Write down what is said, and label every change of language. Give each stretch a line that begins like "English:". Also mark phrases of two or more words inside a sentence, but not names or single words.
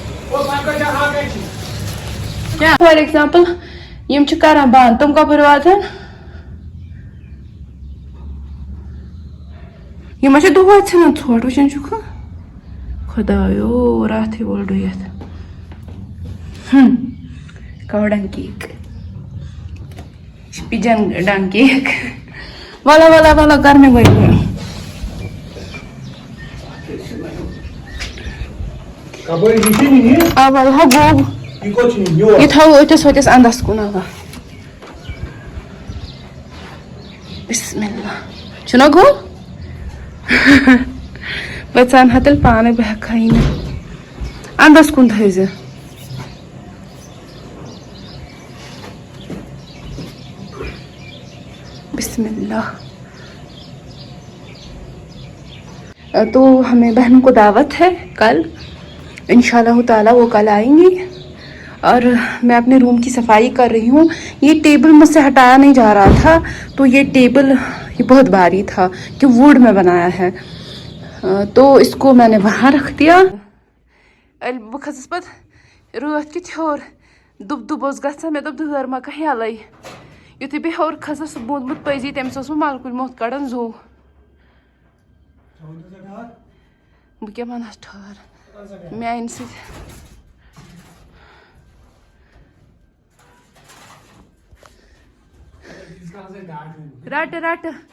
Kashmiri: کیا
English: for example
Kashmiri: یم چھ کران بند تم کپر واتن یم چھ دۄہے ژھٕنان ژھۄٹھ وٕچھان چھُکھا خۄدایو راتھٕے وول ڈُیِتھ کَو ڈنگ کیک پِجن ڈنگ کیک والا والا والا کر مےٚ گۄڈٕ آ وَلہٕ ہا گوٚو یہ تھاوو أتِس ؤتِس اَندَس کُن اوا بسم اللہ چھُنا گوٚو بہٕ ژَنہٕ ہا تیٚلہِ پانَے بہٕ ہٮ۪کہٕ ہاے نہٕ اَندَس کُن تھٲیزِ بسم اللہ
Urdu: تو ہمیں بہنوں کو دعوت ہے کل انشاءاللہ تعالیٰ وہ کل آئیں گی اور میں اپنے روم کی صفائی کر رہی ہوں یہ ٹیبل مجھ سے ہٹایا نہیں جا رہا تھا تو یہ ٹیبل یہ بہت بھاری تھا کہ ووڈ میں بنایا ہے تو اس کو میں نے وہاں رکھ دیا
Kashmiri: بہٕ کھٔژٕس پَتہٕ رٲتھ کیُتھ ہیوٚر دُب دُب اوس گژھان مےٚ دوٚپ دٲر ما کانٛہہ یَلَے یُتھُے بہٕ ہیوٚر کھٔژٕس سُہ موٗدمُت پٔزی تٔمِس اوسمُت مَلکُے موٚتھ کَڑان زوٗ بہٕ کیٛاہ وَنَس ٹھٔہر میٛانہِ سۭتۍ رَٹہٕ رَٹہٕ